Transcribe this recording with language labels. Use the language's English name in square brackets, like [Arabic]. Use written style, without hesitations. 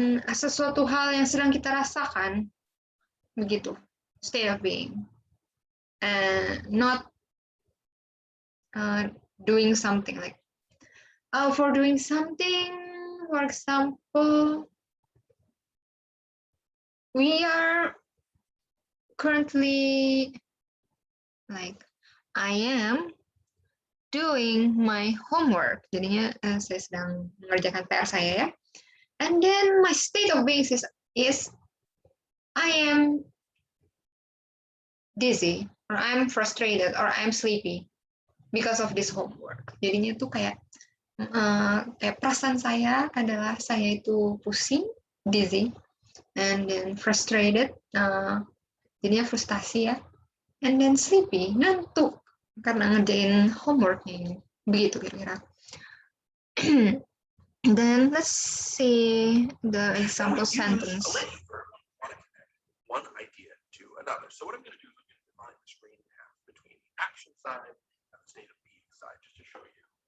[Indonesian] Sesuatu hal yang sedang kita rasakan, begitu. [English] State of being. Not doing something like, for doing something, for example, we are currently, like, I am doing my homework. [Indonesian] Jadinya saya sedang mengerjakan PR saya ya. [English] And then my state of being is I am dizzy, or I'm frustrated, or I'm sleepy because of this homework. [Indonesian] Jadinya tuh kayak perasaan saya adalah saya itu pusing, [English] dizzy, and then frustrated, [Indonesian] jadinya frustasi ya, [English] and then sleepy, [Indonesian] ngantuk karena ngerjain homeworknya. Begitu kira-kira. [English] Then let's see the example sentence. One idea to another. So what I'm going to do is I'm going to divide the screen in half between the action side and the state of being side, just to show you.